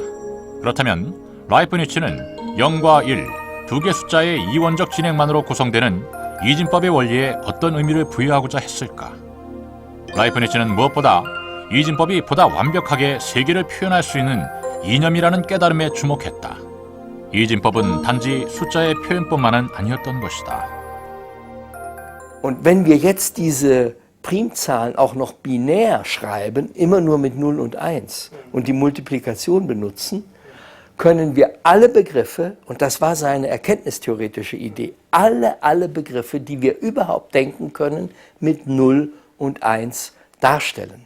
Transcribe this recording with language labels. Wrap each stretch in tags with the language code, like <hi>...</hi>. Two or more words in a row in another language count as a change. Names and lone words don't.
<ko>그렇다면 라이프니츠는 0과 1, 두 개 숫자의 이원적 진행만으로 구성되는 이진법의 원리에 어떤 의미를 부여하고자 했을까? 라이프니츠는 무엇보다 이진법이 보다 완벽하게 세계를 표현할 수 있는 이념이라는 깨달음에 주목했다. 이진법은 단지 숫자의 표현뿐만은 아니었던 것이다.</ko> <de>Und wenn wir jetzt diese Primzahlen auch noch binär schreiben, immer nur mit 0 und 1 und die Multiplikation benutzen, können wir alle Begriffe, und das war seine erkenntnistheoretische Idee, alle Begriffe, die wir überhaupt denken können, mit 0 und 1 darstellen.</de>